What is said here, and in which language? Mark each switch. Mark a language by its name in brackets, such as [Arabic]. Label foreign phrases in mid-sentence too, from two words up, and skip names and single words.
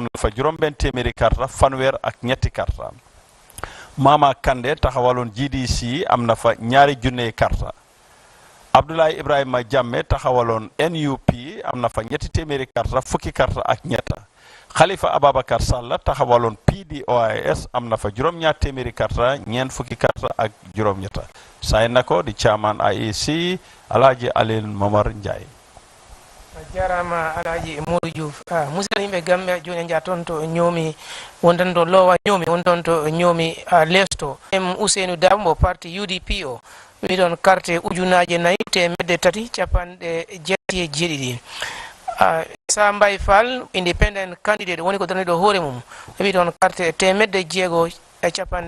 [Wolof] na fa juróom-benn téeméeri karta fanweer ak ñetti karta Mama Kande taxawaloon GDC am na fa ñaari junne karta Abdoulaye Ibrahima Jammeh taxawaloon NUP am na fa ñetti téeméeri karta fukki karta ak ñetta Khalifa Ababacar Sall taxawaloon PDOIS am na fa juróom-ñaar téeméeri karta ñeent fukki karta ak juróom-ñetta say na ko di chairman IEC Alhaji Alin Momar Ndiaye [Fula] jarama Alhaji Modou Diouf musidal yimɓe Gambia joni jaa toon to ñoomi wontan to lowa ñoomi wonton to ñoomi lesto Ousseynou Dabo mo parti UDP o wi ɗon carte ujunaje 4 temedde tati capanɗe jetti e jeeɗiɗi Essa Mbay Fall [English] independent candidate [Fula] woni ko daraniɗo hoore mum wi ɗon carte temedde jeego e capanɗe